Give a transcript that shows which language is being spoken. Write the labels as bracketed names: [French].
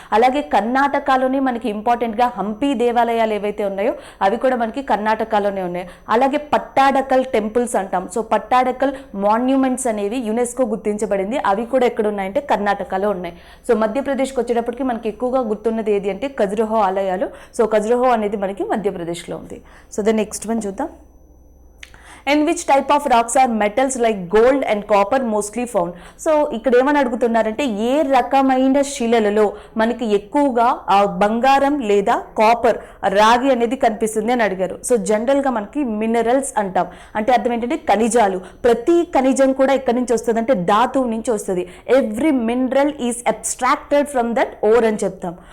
[Telugu] అలాగే కర్ణాటకలోనే మనకి ఇంపార్టెంట్గా హంపి దేవాలయాలు ఏవైతే ఉన్నాయో అవి కూడా మనకి కర్ణాటకలోనే ఉన్నాయి. అలాగే పట్టాడకల్ టెంపుల్స్ అంటాం. సో పట్టాడకల్ మాన్యుమెంట్స్ అనేవి యునెస్కో గుర్తించబడింది, అవి కూడా ఎక్కడ ఉన్నాయంటే కర్ణాటకలో ఉన్నాయి. సో మధ్యప్రదేశ్కి వచ్చేటప్పటికి మనకి ఎక్కువగా గుర్తున్నది ఏది అంటే ఖజురహో ఆలయాలు. సో ఖజురహో అనేది మనకి మధ్యప్రదేశ్లో ఉంది. [English] So the next one చూద్దాం. In which type of rocks are metals like gold and copper mostly found? [Telugu] So ఇక్కడ ఏమని అడుగుతున్నారంటే ఏ రకమైన శిలలలో మనకి ఎక్కువగా బంగారం లేదా కాపర్ రాగి అనేది కనిపిస్తుంది అని అడిగారు. సో జనరల్గా మనకి మినరల్స్ అంటాం, అంటే అర్థం ఏంటంటే ఖనిజాలు. ప్రతి ఖనిజం కూడా ఎక్కడి నుంచి వస్తుంది అంటే ధాతువు నుంచి వస్తుంది. [English] every mineral is abstracted from that ore [Telugu] అని చెప్తాం.